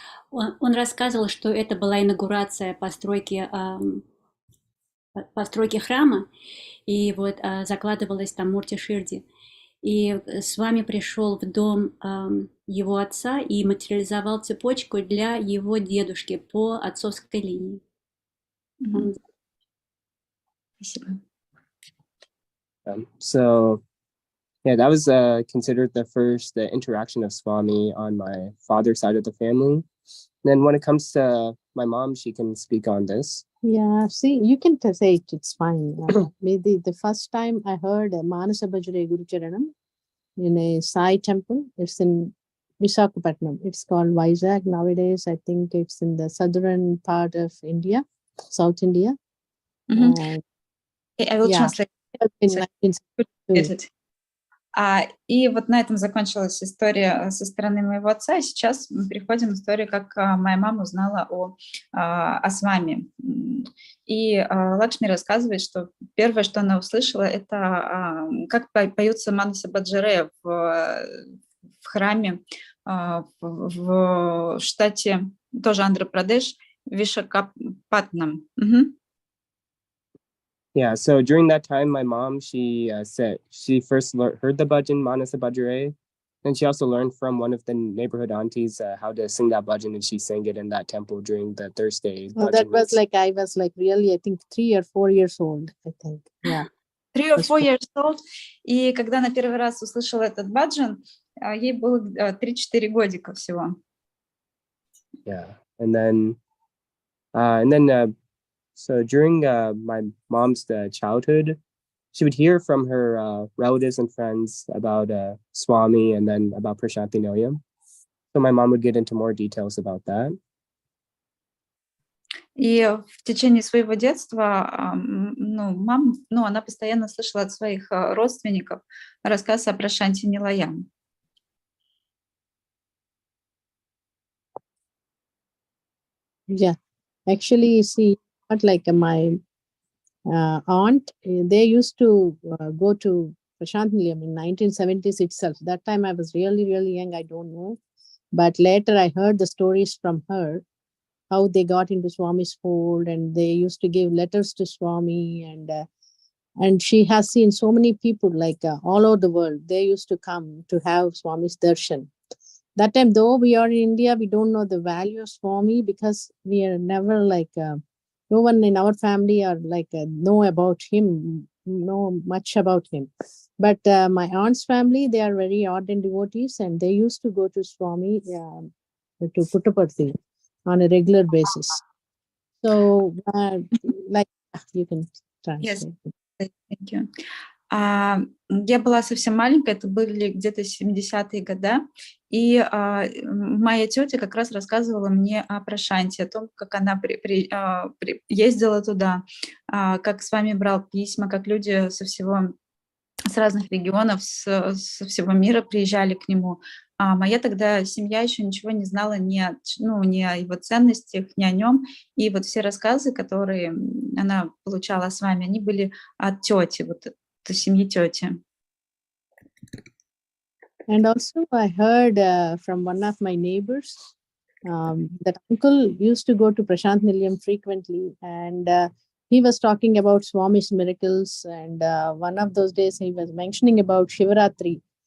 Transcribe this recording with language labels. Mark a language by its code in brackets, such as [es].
[ru] Он рассказывал, что это была инаугурация постройки храма, и вот закладывалась там Мурти Ширди. И с вами пришел в дом его отца и материализовал цепочку для его дедушки по отцовской линии. Спасибо. [en] So, yeah, that was considered the first interaction of Swami on my father's side of the family. Then when it comes to my mom, she can speak on this. Yeah, see, you can say it, it's fine. Maybe the first time I heard Manasa Bhajare Guru Charanam in a Sai temple, it's in Visakhapatnam. It's called Vizag nowadays. I think it's in the southern part of India, South India. I will translate. In 1962. [ru] И вот на этом закончилась история со стороны моего отца, и сейчас мы переходим к истории, как моя мама узнала о Свами. И Лакшми рассказывает, что первое, что она услышала, это как поются Манаса Баджаре в храме в штате, тоже Андхра-Прадеш, Вишакапатнам. [en] Yeah, so during that time, my mom, she said she first heard the bhajan, Manasa Bhajare, and she also learned from one of the neighborhood aunties how to sing that bhajan, and she sang it in that temple during the Thursday. Well, that was like, I was like really, I think 3 or 4 years old, I think, yeah. 3 or 4 years old, [ru] и когда она первый раз услышала этот баджан, ей было 3-4 годика всего. [en] Yeah, and then so during my mom's childhood, she would hear from her relatives and friends about Swami and then about Prashanthi Noyam. So my mom would get into more details about that. [ru] И в течение своего детства она постоянно слышала от своих родственников рассказ о Прашанти Нилаям. [en] Yeah, actually, see, not like my aunt, they used to go to Prashant Nilayam in 1970s itself. That time I was really, really young, I don't know. But later I heard the stories from her, how they got into Swami's fold and they used to give letters to Swami, and she has seen so many people like all over the world. They used to come to have Swami's darshan. That time, though we are in India, we don't know the value of Swami because we are never like, no one in our family are like know about him, know much about him. But my aunt's family, they are very ardent devotees and they used to go to Swami to Puttaparthi on a regular basis. So like you can translate. Yes, thank you. [ru] Я была совсем маленькая, это были где-то 70-е годы, и моя тетя как раз рассказывала мне о Прашанте, о том, как она ездила туда, как с вами брал письма, как люди с разных регионов, со всего мира приезжали к нему. А моя тогда семья еще ничего не знала ни о его ценностях, ни о нем. И вот все рассказы, которые она получала с вами, они были от тети, вот от семьи тети. [en] And also I heard from one of my neighbors that uncle used to go to Prashant Nilayam frequently, and he was talking about Swami's miracles, and one of those days he was mentioning about Shivaratri.